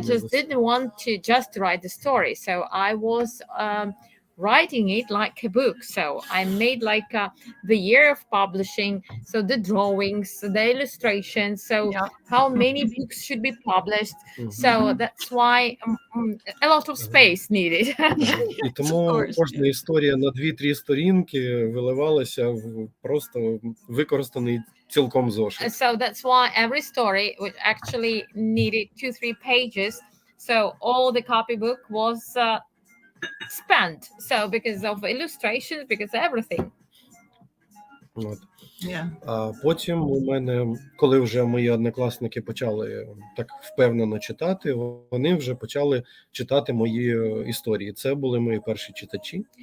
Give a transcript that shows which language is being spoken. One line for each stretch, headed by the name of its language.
English: just didn't want to just write the story, so I was writing it like a book. So I made like the year of publishing, so the drawings, the illustrations, so Yeah. how many books should be published. So that's why a lot of space needed.
Ukrainian: І тому
English: Of course,
Ukrainian: кожна історія на 2-3 сторінки виливалася в просто використаний цілком зошит.
English: So that's why every story which actually needed 2-3 pages, so all the copybook was spent, so because of illustrations, because everything.
Ukrainian: От.
English: Yeah.
Ukrainian: А потім у мене, коли вже мої однокласники почали так впевнено читати, вони вже почали читати мої історії. Це були мої перші читачі.